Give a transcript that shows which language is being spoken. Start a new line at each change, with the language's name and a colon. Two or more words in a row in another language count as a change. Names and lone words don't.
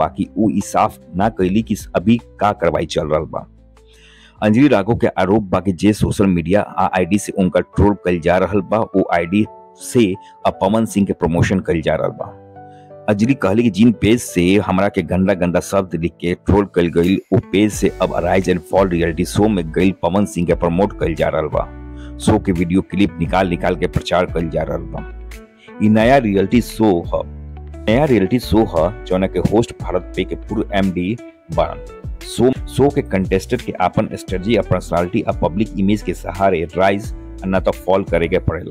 Bhojpuri: बाकी उ ई साफ ना कइली कि अभी का कार्रवाई चल रहल बा। अंजलि राघव के आरोप बा कि जे
English: social media ID
Bhojpuri: से उनका ट्रोल कइल जा रहल बा, वो आईडी से अब पवन सिंह के प्रमोशन कइल जा रहल बा। अंजलि कहली कि जिन पेज से हमरा के गंदा गंदा शब्द लिख के ट्रोल कइल गई, वो पेज से अब राइज एंड फॉल
English: reality show
Bhojpuri: में गई पवन सिंह के प्रमोट कइल जा रहल बा। शो के वीडियो क्लिप निकाल के प्रचार कइल जा रहल बा। ई नया
English: reality show
Bhojpuri: ह जौना के होस्ट भारत पे के पूर्व एमडी बारन। शो के कंटेस्टेंट के अपन स्ट्रेटजी और पर्सनालिटी और
English: public image
Bhojpuri: के सहारे राइज न तो फॉल करे के पड़ेला।